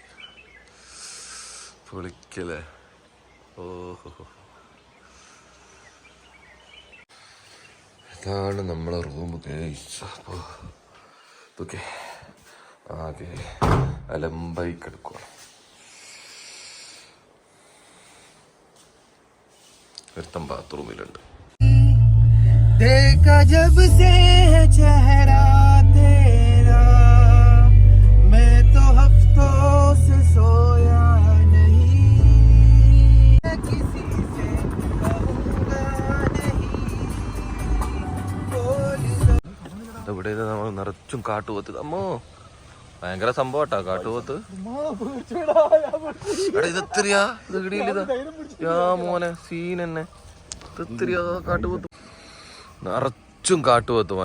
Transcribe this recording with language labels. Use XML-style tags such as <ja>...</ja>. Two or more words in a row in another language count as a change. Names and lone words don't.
<ml>പൊളിക്കല്ലേ? ഓഹോ, ഇതാണ് നമ്മളെ</ml> <en>room guys.</en> <ml>അപ്പോൾ ഓക്കെ, ആകെ അലമ്പായി കിടക്കുക. ഒരുത്തം ബാത്റൂമിലുണ്ട്.</ml> <hi>देखा जब से चेहरा तेरा मैं तो हफ्तों से सोया नहीं किसी से कहूँगा नहीं</hi> <ml>ഇവിടെ നമ്മൾ നിറച്ചും കാട്ടുപോത്ത്. അമ്മോ ഭയങ്കര സംഭവട്ടാ കാട്ടുപോത്ത്. ഇതെത്രയാ? ഇത് കിടിയില്ല. യാ മോനെ സീൻ തന്നെ. ഇതെത്രയാ കാട്ടുപോത്ത്? നിറച്ചും കാട്ടുപോത്ത് മോനെ.</ml>